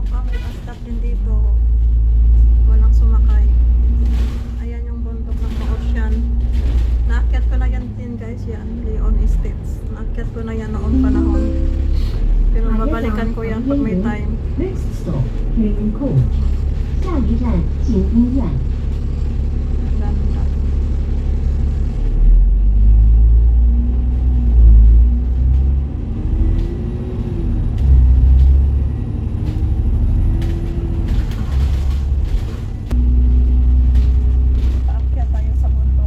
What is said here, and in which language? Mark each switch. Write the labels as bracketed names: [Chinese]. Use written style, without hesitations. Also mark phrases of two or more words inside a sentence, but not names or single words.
[Filipino] May bus stop din dito. Walang sumakay. Ayan yung bundok ng Ma-Ocean. Naakyat ko na yan din guys, yan. Leon Estates. Naakyat ko na yan noong panahon. Pero babalikan ko yan pag may time. [English] Next stop, Haven Court. [Chinese] 下一站景医院。 [Filipino] Ganda. Paakyat tayo sa bundok.